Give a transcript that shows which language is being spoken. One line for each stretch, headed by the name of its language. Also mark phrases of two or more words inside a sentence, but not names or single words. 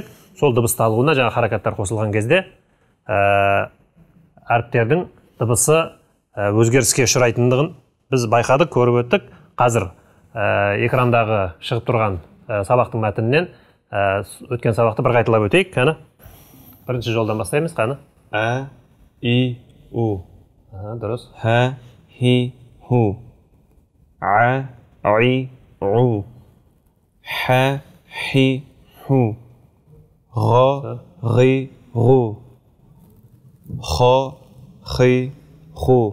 Kazakh: Сол дыбысталуына жаңа харакаттар қосылған кезде әріптердің дыбысы өзгеріске ұшырайтындығын біз байқадық, көріп өттік. Қазір экрандағы шығып тұрған сабақтың мәтінінен өткен сабақты бір қайталап өтейік. Қаны? Бірінші жолдан бастаймыз, қаны? А, И, У. Дұрыс. Ха, Хи, Ху. А, И, У. Ха, Хи, Ху. Ра, Ри, Ру. Ха, Хи, Ху.